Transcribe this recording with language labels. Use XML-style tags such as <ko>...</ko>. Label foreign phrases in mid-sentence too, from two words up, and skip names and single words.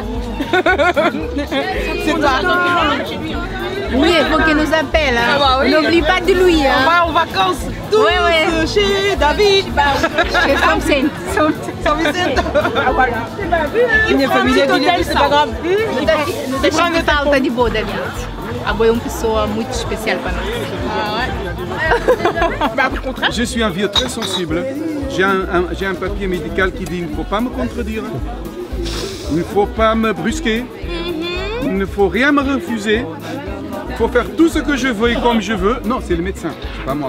<fr>C'est toi. Oui, il faut qu'il nous appelle. Hein. Ah bah oui. N'oublie pas de lui. Hein. On va en vacances tous chez David. Chez Samson. Ah voilà. Une família de c'est pas grave.</fr> <pt>Não deixa falta de boa, David. A Boa é uma pessoa muito especial para nós.</pt> <fr>Ah ouais. Je suis un vieux très sensible. J'ai un papier médical qui dit il ne faut pas me contredire. Il ne faut pas me brusquer. Il ne faut rien me refuser. Il faut faire tout ce que je veux et comme je veux. Non, c'est le médecin, pas moi.</fr>